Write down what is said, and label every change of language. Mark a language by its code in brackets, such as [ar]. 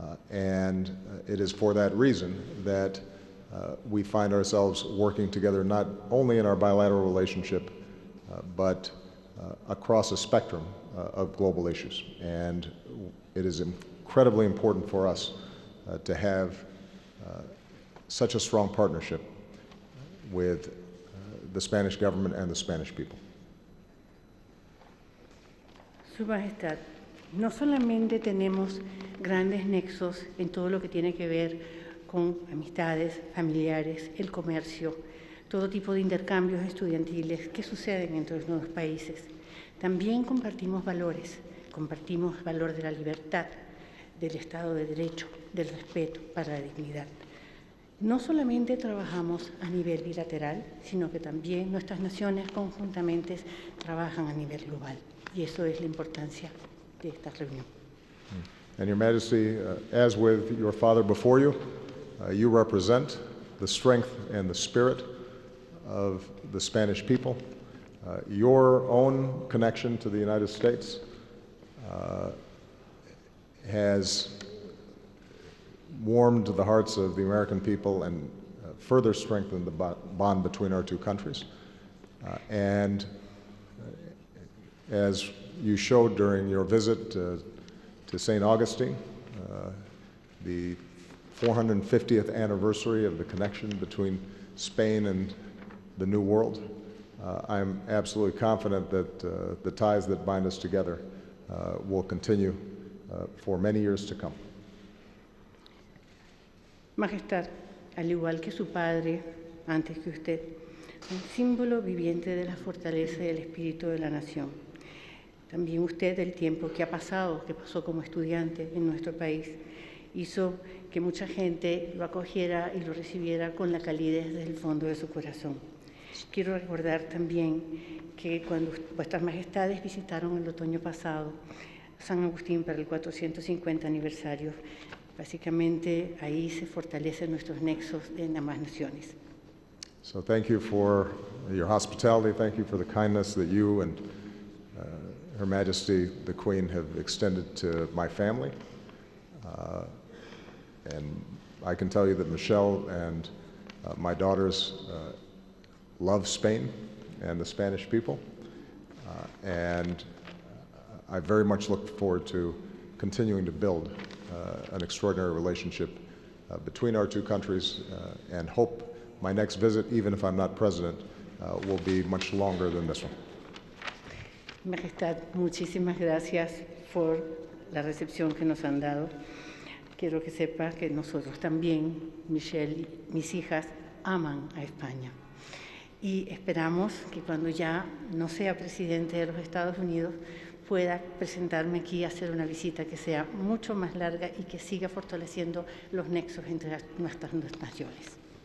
[en] And it is for that reason that we find ourselves working together not only in our bilateral relationship, but across a spectrum of global issues. And it is incredibly important for us to have such a strong partnership with the Spanish government and the Spanish people. [es] Su Majestad, no solamente tenemos grandes nexos en todo lo que tiene que ver con amistades, familiares, el comercio, todo tipo de intercambios estudiantiles que suceden entre los nuevos países. También compartimos valores valor de la libertad, del Estado de Derecho, del respeto para la dignidad. No solamente trabajamos a nivel bilateral, sino que también nuestras naciones conjuntamente trabajan a nivel global. Y eso es la importancia de esta reunión. [en] And Your Majesty, as with your father before you, you represent the strength and the spirit of the Spanish people. Your own connection to the United States has warmed the hearts of the American people and further strengthened the bond between our two countries. And as you showed during your visit to St. Augustine, the 450th anniversary of the connection between Spain and the New World, I'm absolutely confident that the ties that bind us together will continue for many years to come. [es] Majestad, al igual que su padre, antes que usted, un símbolo viviente de la fortaleza y del espíritu de la nación. También usted, el tiempo que ha pasado, que pasó como estudiante en nuestro país, hizo que mucha gente lo acogiera y lo recibiera con la calidez del fondo de su corazón. Quiero recordar también que cuando vuestras majestades visitaron el otoño pasado San Agustín para el 450 aniversario, básicamente ahí se fortalecen nuestros nexos en ambas naciones. [en] So thank you for your hospitality. Thank you for the kindness that you and Her Majesty the Queen have extended to my family. And I can tell you that Michelle and my daughters love Spain and the Spanish people. And I very much look forward to continuing to build an extraordinary relationship between our two countries and hope my next visit, even if I'm not president, will be much longer than this one. [es] Majestad, muchísimas gracias por la recepción que nos han dado. Quiero que sepa que nosotros también, Michelle y mis hijas, aman a España. Y esperamos que cuando ya no sea presidente de los Estados Unidos, pueda presentarme aquí y hacer una visita que sea mucho más larga y que siga fortaleciendo los nexos entre nuestras dos naciones.